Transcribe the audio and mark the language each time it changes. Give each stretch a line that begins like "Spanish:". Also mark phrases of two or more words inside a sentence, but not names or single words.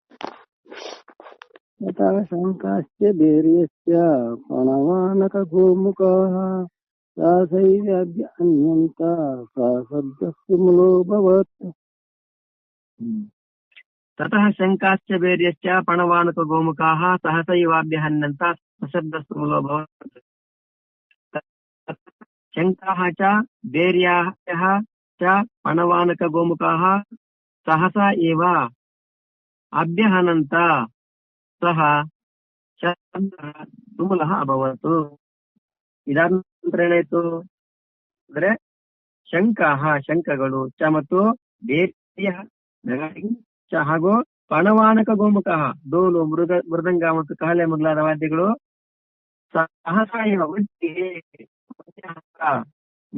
Sanskrit: ತಥಾ ಶಂಕಾಶ್ಚ ಧೈರ್ಯಸ್ಯ ಪಣವಾನಕ ಗೋಮುಖಃ ದಾಸೈರ್ಯ ಅನ್ಯಂತ ಸಾ ಸದ್ಯಸ್ತು ಬಲೋಭವತ್. ತತಃ ಶಂಕಾಶ್ಚ ಧೈರ್ಯಶ್ಚ ಪಣವಾನಕ ಗೋಮುಖಾಃ ಸಹಸೈವಾಭ್ಯಹನ್ಯಂತ ಸಶಬ್ದಸ್ತು ಮೂಲೋಭವತ್. ಶಂಕಾಃ ಚ ಧೈರ್ಯಾಃ ಚ ಪಣವಾನಕ ಗೋಮುಖಾಃ ಸಹಸಾ ಏವ ಅಭ್ಯಹನಂತ ಸಹ ತುಮುಲಃ ಅಭವತ್.
Kannada: ಇದಾದ ನಂತರ ಏನಾಯ್ತು ಅಂದ್ರೆ ಶಂಕಾಹ ಶಂಕಗಳು ಚ ಮತ್ತು ಧೈರ್ಯ ಚ ಹಾಗೂ
Sanskrit: ಪಣವಾನಕ ಗೋಮುಖ
Kannada: ಡೋಲು ಮೃದಂಗ ಮತ್ತು ಕಹಳೆ ಮೊದಲಾದ ವಾದ್ಯಗಳು ಸಹಸಾಯ ಒಟ್ಟಿಗೆ ಮೊಳಗಿದವು.